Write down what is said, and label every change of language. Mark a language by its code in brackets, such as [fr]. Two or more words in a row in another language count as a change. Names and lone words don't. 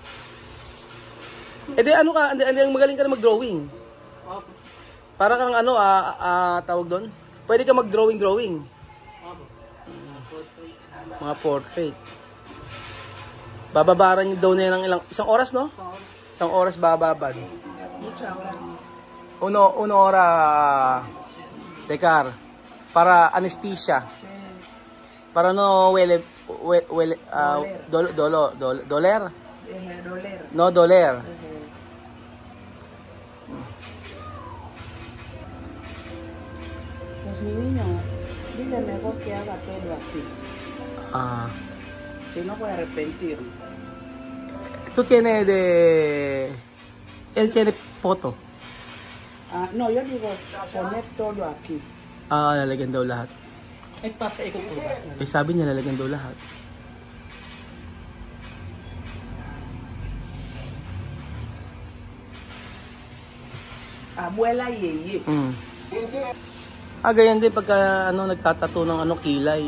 [tl] Magaling ka na mag-drawing. Para kang tawag doon? Pwede ka mag-drawing. Mga portrait. Bababaran niyo daw na yan ng isang oras, no? Isang oras bababad. [es] Uno ora dekar. Para anesthesia. Para no doler. No doler. Pues mi niño, dile mejor que haga todo aquí. Si no puede arrepentir. Tú tienes Él tiene foto. No, yo digo poner todo aquí. [tl] Lalagyan daw lahat. Papaikot po ba? Sabi niya lalagyan daw lahat. Abuela Yeye. Ganyan din pagka nagtatato ng kilay.